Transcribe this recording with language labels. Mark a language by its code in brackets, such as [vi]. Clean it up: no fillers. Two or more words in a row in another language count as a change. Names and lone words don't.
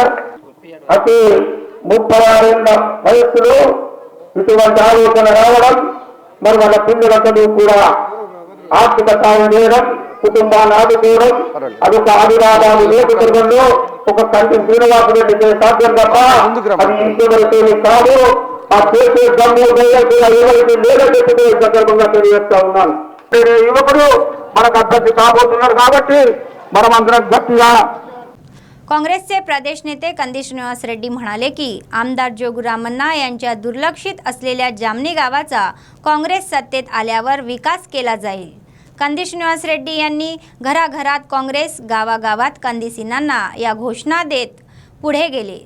[te] అటు 36 ఏళ్ల వయస్సులో ఇటువంటి ఆలోచన రావడం, మరి వాళ్ళ పిల్లలందరూ కూడా ఆర్థిక సాయం చేయడం, కుటుంబాన్ని ఆదుకోవడం, అదొక ఆవిర్భావాలు నేతృత్వంలో ఒక కంటి శ్రీనివాసరెడ్డికి సాధ్యం తప్ప అది ఇంకెవరితో కాదు. ఆ చేసే దమ్ము కూడా ఎవరికి లేదని చెప్పి సందర్భంగా తెలియజేస్తా ఉన్నాను. యువకుడు మనకు అభ్యర్థి కాబోతున్నారు కాబట్టి మనం అందరం గట్టిగా. [mr] काँग्रेसचे प्रदेश नेते कंदी श्रीनिवास रेड्डी म्हणाले की आमदार जोगुरामन्ना यांच्या दुर्लक्षित असलेल्या जामनी गावाचा काँग्रेस सत्तेत आल्यावर विकास केला जाईल. कंदी श्रीनिवास रेड्डी यांनी घराघरात काँग्रेस, गावागावात कंदीसींना या घोषणा देत पुढे गेले.